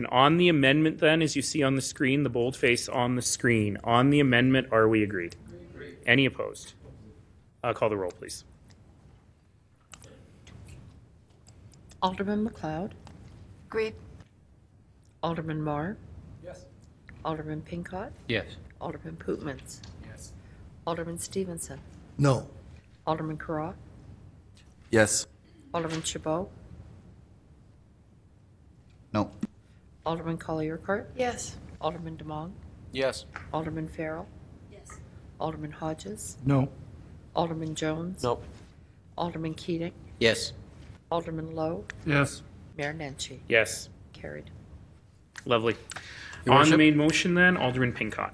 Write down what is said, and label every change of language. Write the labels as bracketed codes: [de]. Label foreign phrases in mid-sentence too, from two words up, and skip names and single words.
[en] On the amendment then, as you see on the screen, the boldface on the screen, on the amendment, are we agreed? Any opposed? Call the roll, please. Alderman McLeod? Agreed. Alderman Marr? Yes. Alderman Pincott? Yes. Alderman Pootmans? Yes. Alderman Stevenson? No. Alderman Carra, Yes. Alderman Chabot, No. Alderman Colley-Urquhart, Yes. Alderman Demong, Yes. Alderman Farrell, Yes. Alderman Hodges, No. Alderman Jones, No. Alderman Keating, Yes. Alderman Lowe, Yes. Mayor Nenshi. Yes. Carried. Lovely. Your On the Worship. main motion then, Alderman Pincott.